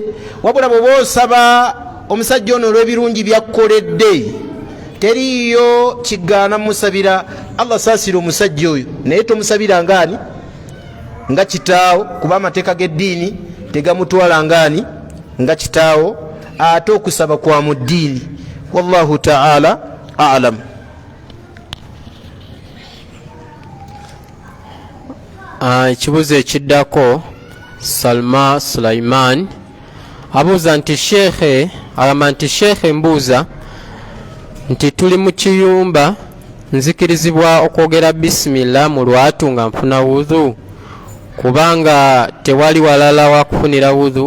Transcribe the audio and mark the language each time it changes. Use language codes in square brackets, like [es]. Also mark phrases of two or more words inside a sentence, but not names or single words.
[lg] Wabula bw'oba osaba omusajja ono olw'ebirungi byakkoledde teriyo kigaana musabira. Allah saasira omusajja oyo, naye tomusabira ngaani nga kitaawo, kuba amateeka g'eddiini tegamutwala ngaani nga kitaawo, ate okusaba kwa mu ddiini. [ar] والله تعالى أعلم. [lg] Ekibuzo ekiddako Salma Sulaiman abuuza nti sheekhe, agamba nti sheekhe mbuuza nti tuli mu kiyumba nzikirizibwa okwogera bisimillah mu lwatu nga nfuna wudhu kubanga tewali walala wa kufunira wudhu.